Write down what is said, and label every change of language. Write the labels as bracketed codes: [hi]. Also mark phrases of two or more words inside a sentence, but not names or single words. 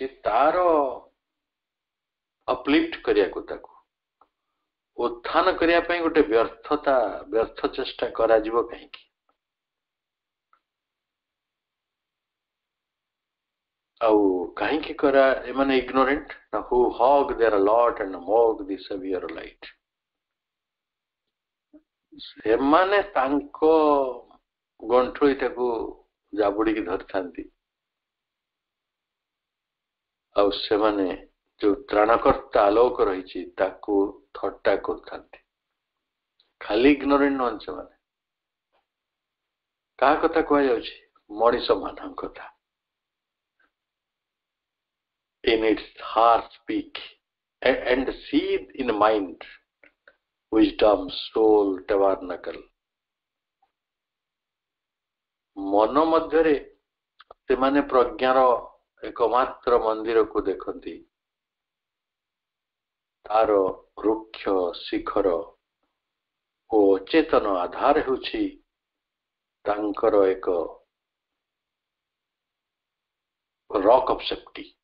[or] ତାର ଅପଲିଫ୍ଟ କରିବାକୁ, ତାକୁ ଉତ୍ଥାନ କରିବା ପାଇଁ ଗୋଟେ ବ୍ୟର୍ଥ ଚେଷ୍ଟା କରାଯିବ କାହିଁକି? ଆଉ କାହିଁକି କରା ଏମାନେ ଇଗ୍ନୋରେଣ୍ଟ ନା [en] who hog their lot and mock the savior light? [or] ସେମାନେ ତାଙ୍କ ଗଣ୍ଠୁଳିଟାକୁ ଜାବୁଡିକି ଧରିଥାନ୍ତି, ଆଉ ସେମାନେ ଯୋଉ ତ୍ରାଣକର୍ତ୍ତା ଆଲୋକ ରହିଛି ତାକୁ ଥଟ୍ଟା କରୁଥାନ୍ତି। ଖାଲି ଇଗ୍ନୋରେଣ୍ଟ ନୁହନ୍ତି ସେମାନେ। କାହା କଥା କୁହାଯାଉଛି? ମଣିଷ ମାନଙ୍କ କଥା। [en] In its heart speak and seethe in mind wisdom soul tabernacle. [or] ମନ ମଧ୍ୟରେ ସେମାନେ ପ୍ରଜ୍ଞାର ଏକମାତ୍ର ମନ୍ଦିରକୁ ଦେଖନ୍ତି, ତାର ବୃକ୍ଷ ଶିଖର ଓ ଅଚେତନ ଆଧାର ହେଉଛି ତାଙ୍କର ଏକ [en] rock of safety.